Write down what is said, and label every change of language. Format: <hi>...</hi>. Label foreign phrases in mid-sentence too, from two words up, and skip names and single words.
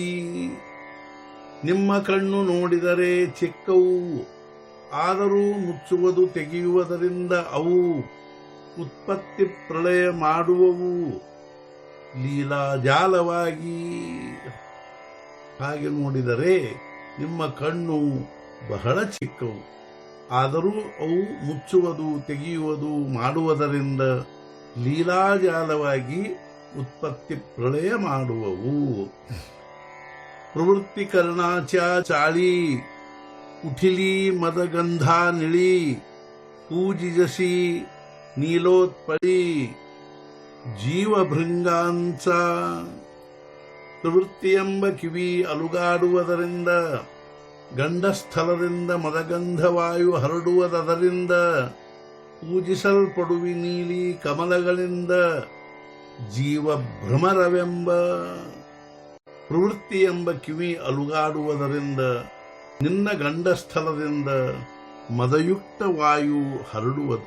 <kn>ನಿಮ್ಮ ಕಣ್ಣು ನೋಡಿದರೆ ಚಿಕ್ಕವು, ಆದರೂ ಮುಚ್ಚುವುದು ತೆಗೆಯುವುದರಿಂದ ಅವು ಉತ್ಪತ್ತಿ ಪ್ರಳಯ ಮಾಡುವವು ಲೀಲಾಜಾಲವಾಗಿ. ಹಾಗೆ ನೋಡಿದರೆ ನಿಮ್ಮ ಕಣ್ಣು ಬಹಳ ಚಿಕ್ಕವು, ಆದರೂ ಅವು ಮುಚ್ಚುವುದು ತೆಗೆಯುವುದು ಮಾಡುವುದರಿಂದ ಲೀಲಾಜಾಲವಾಗಿ ಉತ್ಪತ್ತಿ ಪ್ರಳಯ ಮಾಡುವವು.</kn> <mr>प्रवृत्ती करण्याच्या चाळी उठिली मदगंधा निळी, पूजी जशी ನೀಲೋತ್ಪಳಿ</mr> <kn>ಜೀವಭೃಂಗಾಂಚ ಪ್ರವೃತ್ತಿ ಎಂಬ ಕಿವಿ ಅಲುಗಾಡುವುದರಿಂದ ಗಂಡಸ್ಥಲದಿಂದ ಮದಗಂಧವಾಯು ಹರಡುವುದರಿಂದ ಪೂಜಿಸಲ್ಪಡುವಿ ನೀಲಿ ಕಮಲಗಳಿಂದ ಜೀವಭ್ರಮರವೆಂಬ ಪ್ರವೃತ್ತಿ ಎಂಬ ಕಿವಿ ಅಲುಗಾಡುವುದರಿಂದ ನಿನ್ನ ಗಂಡಸ್ಥಲದಿಂದ ಮದಯುಕ್ತ ವಾಯು ಹರಡುವುದು.</kn>